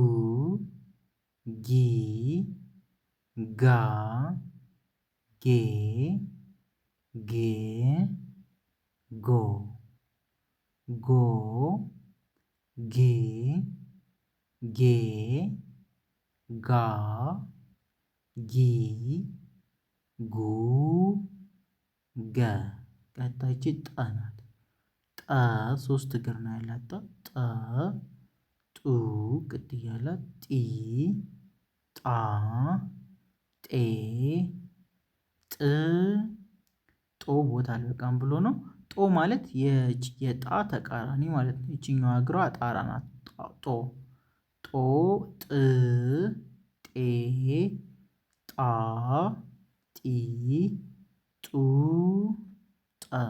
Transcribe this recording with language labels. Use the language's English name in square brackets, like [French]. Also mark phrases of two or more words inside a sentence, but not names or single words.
[Amharic] ጊ ጋ ጌ ጌ ጎ ጎ ጌ ጌ ጋ ጊ ጉ ገ። ቀጣይች ጠ ናት። ጠ ሶስት እግር ነው ያላት። ጠ ጡ ቅጥ እያለ ጢ ጣ ጤ ጥ ጦ ቦታ አልበቃም ብሎ ነው። ጦ ማለት የጣ ተቃራኒ ማለት ነው። ይችኛዋ እግሯ ጣራ ናት። ጦ ጦ ጥ ጤ ጣ ጢ ጡ ጠ።